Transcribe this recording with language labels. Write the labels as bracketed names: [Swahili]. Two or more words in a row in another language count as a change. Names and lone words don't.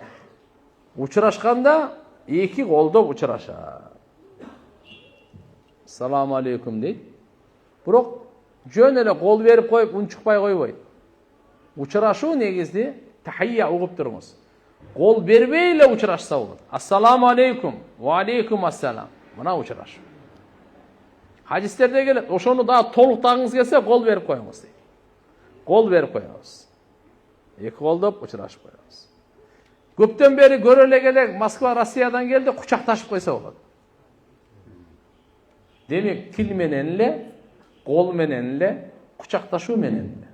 [Kyrgyz] Учурашканда эки колдоп учурашат. [Arabic] السلام عليكم [Kyrgyz] дейт. Бирок жөн эле кол берип коюп унчукпай койбойт. Учурашуу негизди тахия угуп туруңуз. Кол бербей эле учурашса болот. [Arabic] السلام عليكم، وعليكم السلام. [Kyrgyz] Мына учурашуу. Хадистерде келет, ошону дагы толуктагыңыз келсе кол берип коюңуз дейт. Кол берип коебуз. Эки колдоп учурашып коебуз. Көптөн бери көрө элек Москва, Россиядан келди, кучакташып койсо болот. Демек, тил менен эле, кол менен эле, кучакташуу менен эле.